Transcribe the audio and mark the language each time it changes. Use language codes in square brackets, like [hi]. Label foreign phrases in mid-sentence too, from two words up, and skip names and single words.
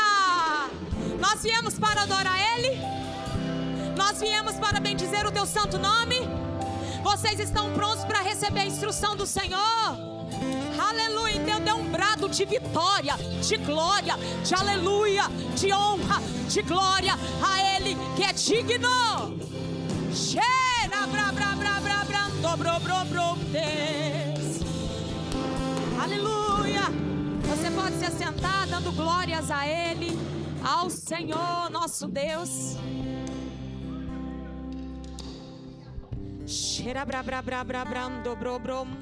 [pt] Nós viemos para adorar Ele, nós viemos para bendizer o Teu santo nome. Vocês estão prontos para receber a instrução do Senhor? Aleluia! Então dê um brado de vitória, de glória, de aleluia, de honra, de glória a Ele que é digno. Cheira, bra, bra, bra, bra, bra, dobro, bro, bro, des. Aleluia! Você pode se assentar dando glórias a Ele, ao Senhor nosso Deus. Cheira, bra, bra, bra, bra, bra, dobro, bro.